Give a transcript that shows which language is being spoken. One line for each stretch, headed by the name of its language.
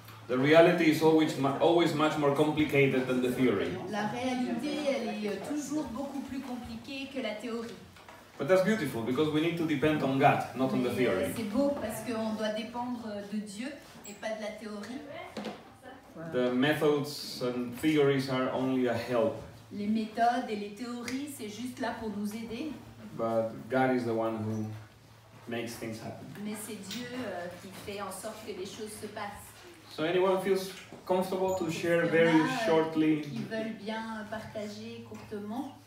English: The reality is always much more complicated than the theory.
French: la réalité, elle est toujours beaucoup plus compliquée que la théorie.
English: But that's beautiful because we need to depend on God, not on the
French: Mais,
English: theory.
French: c'est beau parce qu'on doit dépendre de Dieu et pas de la théorie.
English: The methods and theories are only a help,
French: Les méthodes et les théories, c'est juste là pour nous aider.
English: but God is the one who makes things happen.
French: Mais c'est Dieu qui fait en sorte que les choses se passent.
English: So anyone feels comfortable to share
French: Il y en
English: very
French: a,
English: shortly
French: qui veulent bien partager courtement.